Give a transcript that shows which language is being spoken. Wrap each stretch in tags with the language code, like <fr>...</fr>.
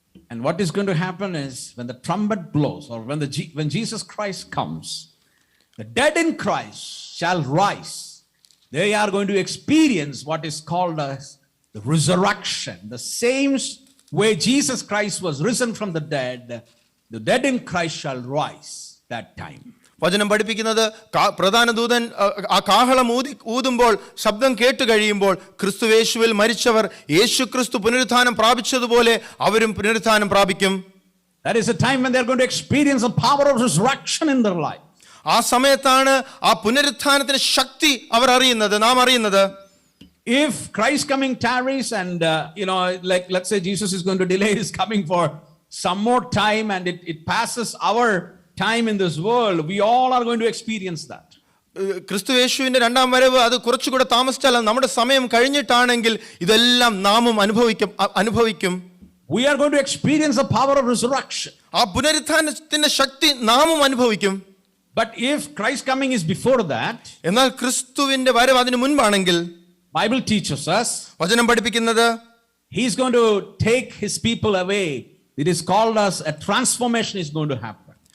<en>And what is going to happen is when the trumpet blows, or when Jesus Christ comes, the dead in Christ shall rise. They are going to experience what is called as the resurrection. The same way Jesus Christ was risen from the dead in Christ shall rise that time.</en> <ml>വചനം പഠിപ്പിക്കുന്നത് പ്രധാന ദൂതൻ ആ കാഹളം ഊതുമ്പോൾ ശബ്ദം കേട്ട് കഴിയുമ്പോൾ ക്രിസ്തുവേശുവിൽ മരിച്ചവർ യേശു ക്രിസ്തു പുനരുത്ഥാനം പ്രാപിച്ചതുപോലെ അവരും പുനരുത്ഥാനം പ്രാപിക്കും.</ml> <en>That is a time when they are going to experience the power of resurrection in their life.</en> <ml>ആ സമയത്താണ് ആ പുനരുത്ഥാനത്തിന്റെ ശക്തി അവർ അറിയുന്നത്, നാം അറിയുന്നത്.</ml> <en>If Christ coming tarries and, like let's say Jesus is going to delay his coming for some more time and it passes our time in this world, we all are going to experience that.</en> <ml>ക്രിസ്തുയേശുവിന്റെ രണ്ടാം വരവ് അത് കുറച്ചുകൂടെ താമസിച്ചാൽ നമ്മുടെ സമയം കഴിഞ്ഞിട്ടാണെങ്കിൽ ഇതെല്ലാം നാമും അനുഭവിക്കും.</ml> <en>We are going to experience the power of resurrection.</en> <ml>ആ പുനരുത്ഥാനത്തിന്റെ ശക്തി നാമും അനുഭവിക്കും.</ml> <en>But if Christ coming is before that,</en> <ml>എന്നാൽ ക്രിസ്തുവിന്റെ വരവ് അതിനു മുൻപാണെങ്കിൽ</ml> <en>Bible teaches us,</en> <ml>വചനം പഠിപ്പിക്കുന്നത്,</ml> <en>he is going to take his people away. It is called as a transformation is going to happen.</en>